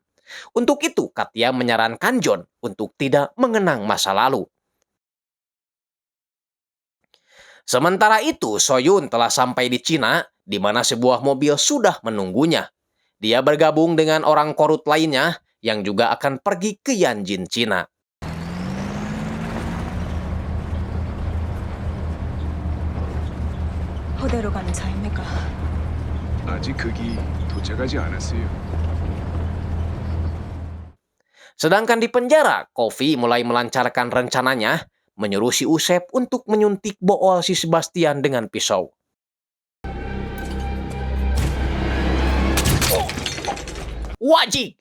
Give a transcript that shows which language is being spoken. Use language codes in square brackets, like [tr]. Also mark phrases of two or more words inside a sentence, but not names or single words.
[id] Untuk itu, Katya menyarankan John untuk tidak mengenang masa lalu. Sementara itu, Soyun telah sampai di Cina, di mana sebuah mobil sudah menunggunya. Dia bergabung dengan orang korut lainnya yang juga akan pergi ke Yanjin, Cina. [ko] 어디로 가는 차입니까? 아직 거기 도착하지 않았어요. [id] Sedangkan di penjara, Coffee mulai melancarkan rencananya, menyuruh si Usep untuk menyuntik bool si Sebastian dengan pisau. Wajib!